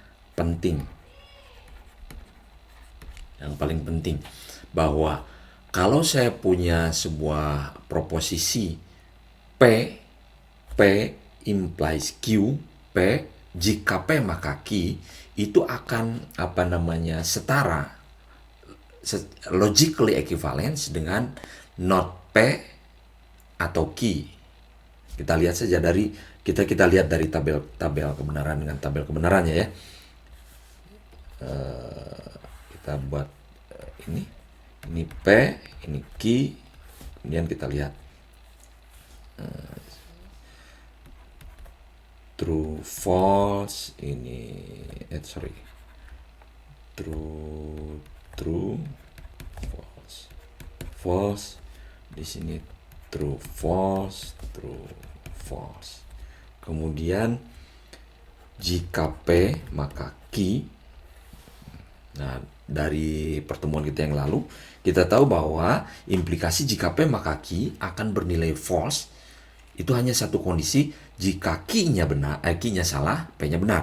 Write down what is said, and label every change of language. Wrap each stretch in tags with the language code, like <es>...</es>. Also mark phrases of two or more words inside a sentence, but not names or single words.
<id>yang paling penting bahwa kalau saya punya sebuah proposisi P implies Q, P jika P maka Q itu akan setara,</id> <en>logically equivalence</en> <id>dengan not P atau Q. Kita lihat saja kita lihat dari tabel kebenaran dengan tabel kebenarannya ya. Kita buat ini P, ini Q, kemudian kita lihat</id> <en>true false, true false,</en> <id>di sini</id> <en>true false.</en> <id>Kemudian jika P maka Q. Nah, dari pertemuan kita yang lalu kita tahu bahwa implikasi jika P maka Q akan bernilai false itu hanya satu kondisi jika Q-nya salah, P-nya benar.</id>